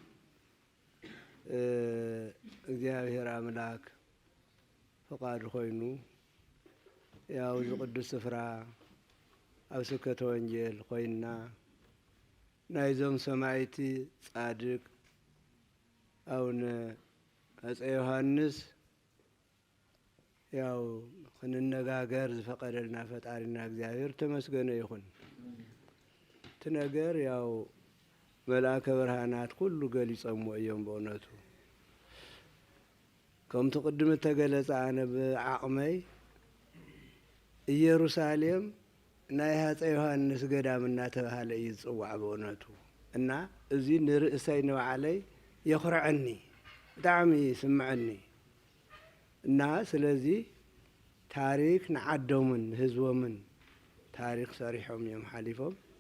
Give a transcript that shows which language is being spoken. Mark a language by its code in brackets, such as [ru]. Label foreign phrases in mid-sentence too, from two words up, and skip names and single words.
[ti] እግዚአብሔር አምላክ ፈቃድ ኮይኑ ያው ቅዱስ ስፍራ ኣብ ስብከተ ወንጌል ኮይና ናይዞም ሰማዕቲ ጻድቅ አቡነ አፄ ዮሐንስ ያው ክንነጋገር ዝፈቀደልና ፈጣሪና እግዚአብሔር ተመስገነ ይሁን ትነገር ያው መልአከ ብርሃናት ኩሉ ገሊጾም እዮም በእውነቱ ከምቲ ቅድም ተገለጸ አነ በዓቅመይ ኢየሩሳሌም ናይ አፄ ዮሐንስ ገዳም እናተባሃለ ይጽዋዕ በእውነቱ እና እዚ ንርእሰይ ንባዕለይ የኹርዐኒ ብጣዕሚ ይስምዐኒ እና ስለዚህ ታሪክ ንዓዶምን ህዝቦምን ታሪክ ሰሪሖም እዮም ሓሊፎም